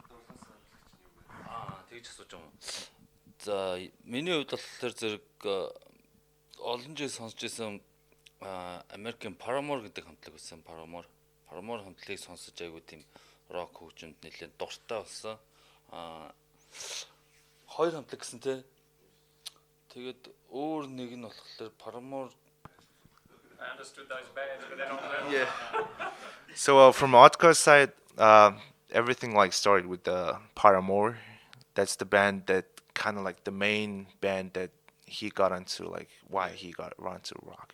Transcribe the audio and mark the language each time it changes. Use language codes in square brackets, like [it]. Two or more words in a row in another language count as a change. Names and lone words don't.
[mn] Тэгж асууж байгаа юм. За миний хувьд болохоор зэрэг олон жил сонсч байсан American Paramore гэдэг хамтлаг байсан. Paramore хамтлагийг сонсож айгуу тийм рок хөгжимд нэлээд дуртай болсон. Хоёр хамтлаг гэсэн те. Тэгээд өөр нэг нь болохоор Paramore. [en] I understood those bands, but they're not well. Yeah. So from Otkar's side, everything like started with the Paramore. That's the band that kind of like the main band that he got into, like why he got into rock.